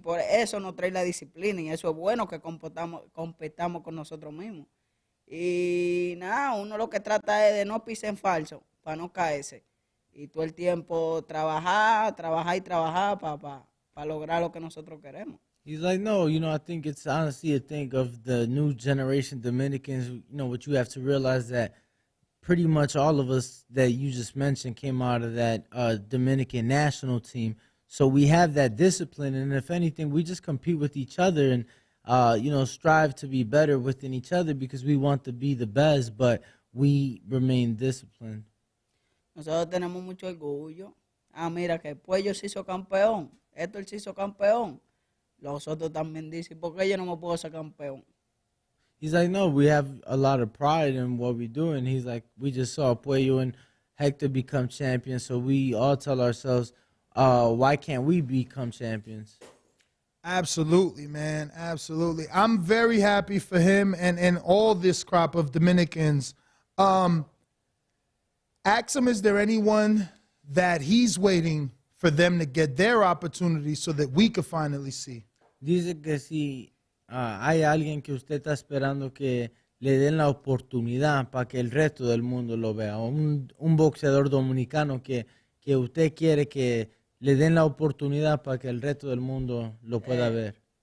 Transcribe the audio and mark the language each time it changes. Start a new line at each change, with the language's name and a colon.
Spanish: Y por eso nos trae la disciplina. Y eso es bueno que competamos con nosotros mismos. Y nada, uno lo que trata es de no pisar en falso, para no caerse. Y todo el tiempo trabajar para lograr lo que nosotros queremos.
English: He's like, no, I think it's honestly a thing of the new generation Dominicans. What you have to realize that pretty much all of us that you just mentioned came out of that Dominican national team. So we have that discipline, and if anything, we just compete with each other and, strive to be better within each other because we want to be the best, but we remain disciplined.
Spanish: Nosotros tenemos mucho orgullo. Mira, que Puello se hizo campeón, Héctor se hizo campeón. Los otros también dicen, ¿por qué yo no me puedo ser campeón?
English: He's like, no, we have a lot of pride in what we do. And he's like, we just saw Puello and Hector become champions. So we all tell ourselves, why can't we become champions? Absolutely, man. Absolutely. I'm very happy for him and all this crop of Dominicans. Ask him, is there anyone that he's waiting for them to get their opportunity so that we could finally see?
Spanish: Dice que si hay alguien que usted está esperando que le den la oportunidad para que el resto del mundo lo vea, un boxeador dominicano que usted quiere que le den la oportunidad para que el resto del mundo lo pueda ver.